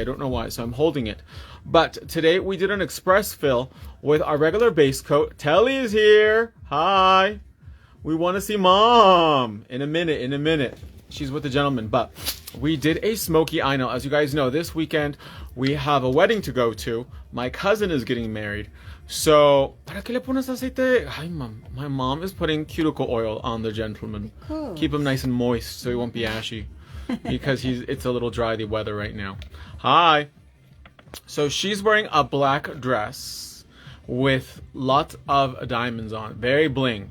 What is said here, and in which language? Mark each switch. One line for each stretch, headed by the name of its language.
English: I don't know why, so I'm holding it. But today we did an express fill with our regular base coat. Telly is here. Hi. We want to see Mom in a minute. She's with the gentleman, but we did a smoky eye nail. As you guys know, this weekend we have a wedding to go to. My cousin is getting married. So,
Spanish: ¿para qué le pones aceite?
English: Hi, Mom. My mom is putting cuticle oil on the gentleman. Cool. Keep him nice and moist so he won't be ashy. Because it's a little dry, the weather right now. Hi. So she's wearing a black dress with lots of diamonds on. Very bling.